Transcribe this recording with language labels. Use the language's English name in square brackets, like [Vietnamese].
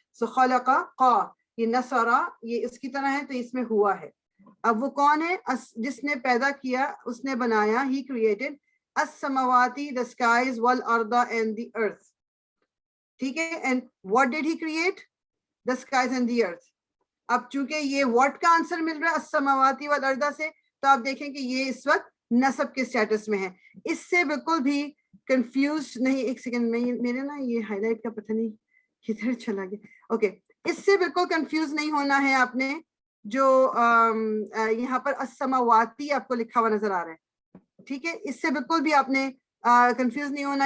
[Urdu] سو خلق قا, یہ نصرہ یہ اس کی طرح ہے, تو اس میں ہوا ہے. اب وہ کون ہے؟ جس نے پیدا کیا, اس نے بنایا, [English] he created [Urdu] السماواتی, [English] the skies, [Urdu] والارض [English] and the earth. [Urdu] ٹھیک ہے, [English] and what did he create? the skies and the earth. [Urdu] اب چونکہ یہ what کا آنسر مل رہا ہے السماواتی والارض سے, تو آپ دیکھیں کہ یہ اس وقت نصب کے سٹیٹس میں ہے. اس سے بالکل بھی کنفیوز نہیں, ایک سیکنڈ میں میرے نا یہ ہائی لائٹ کا پتہ نہیں کدھر چلا گیا. اوکے, اس سے بالکل کنفیوز نہیں ہونا ہے آپ نے. جو یہاں پر السماواتی آپ کو لکھا ہوا نظر آ رہا ہے, ٹھیک ہے, اس سے بالکل بھی آپ نے کنفیوز نہیں ہونا.